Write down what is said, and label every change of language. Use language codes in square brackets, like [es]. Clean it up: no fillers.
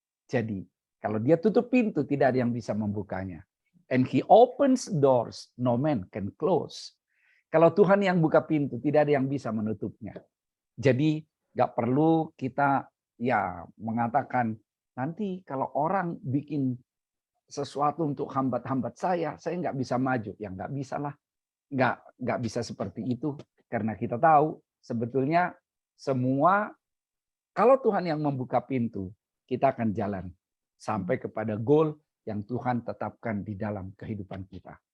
[id] Jadi kalau dia tutup pintu tidak ada yang bisa membukanya. [en] And He opens doors, no man can close. [id] Kalau Tuhan yang buka pintu, tidak ada yang bisa menutupnya. Jadi nggak perlu kita mengatakan, nanti kalau orang bikin sesuatu untuk hambat-hambat saya nggak bisa maju. Ya nggak bisa lah. Nggak bisa seperti itu. Karena kita tahu sebetulnya semua, kalau Tuhan yang membuka pintu, kita akan jalan sampai kepada goal yang Tuhan tetapkan di dalam kehidupan kita.